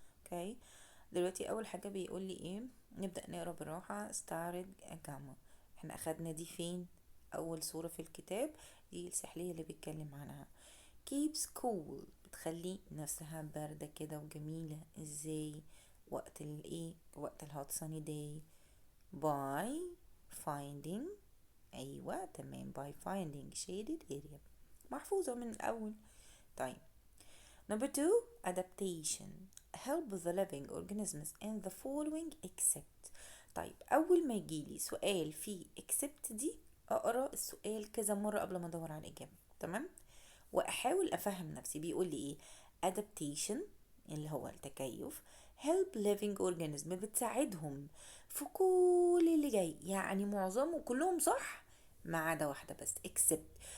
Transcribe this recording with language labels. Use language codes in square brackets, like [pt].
[ar] اوكي، دلوقتي أول حاجة بيقول لي ايه؟ نبدأ نقرأ بالراحة. ستارج جاما، احنا أخدنا دي فين؟ أول صورة في الكتاب، دي السحلية اللي بيتكلم عنها. [en] keeps cool، [ar] بتخلي نفسها باردة كده وجميلة. ازاي؟ وقت الهوت [en] sunny day. by finding، [ar] أيوة تمام، [en] by finding shaded area، [ar] محفوظة من الأول. [en] طيب number 2 adaptation help the living organisms in the following except. [ar] طيب أول ما يجيلي سؤال فيه except دي أقرأ السؤال كذا مرة قبل ما أدور على الإجابة، تمام، وأحاول أفهم نفسي. بيقول لي إيه؟ adaptation اللي هو التكيف، [en] help living organism [ar] بتساعدهم في كل اللي جاي، يعني معظمه كلهم صح ما عدا واحدة بس except.